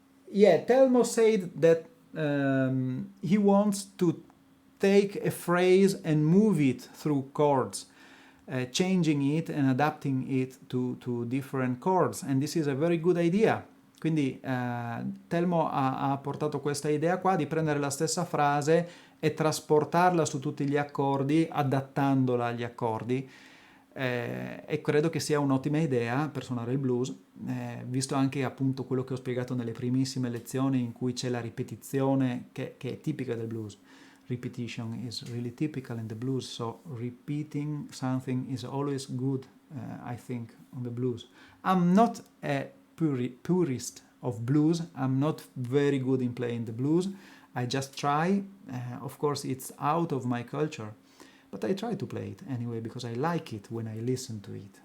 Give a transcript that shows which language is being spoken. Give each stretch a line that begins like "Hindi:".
English: Yeah, Telmo said that he wants to take a phrase and move it through chords, changing it and adapting it to different chords, and this is a very good idea.
Italian: Quindi Telmo ha portato questa idea qua di prendere la stessa frase e trasportarla su tutti gli accordi, adattandola agli accordi, e credo che sia un'ottima idea per suonare il blues, visto anche appunto quello che ho spiegato nelle primissime lezioni in cui c'è la ripetizione che è tipica del blues.
English: Repetition is really typical in the blues, so repeating something is always good, I think, on the blues. I'm not a purist of blues. I'm not very good in playing the blues. I just try. Of course, it's out of my culture, but I try to play it anyway because I like it when I listen to it.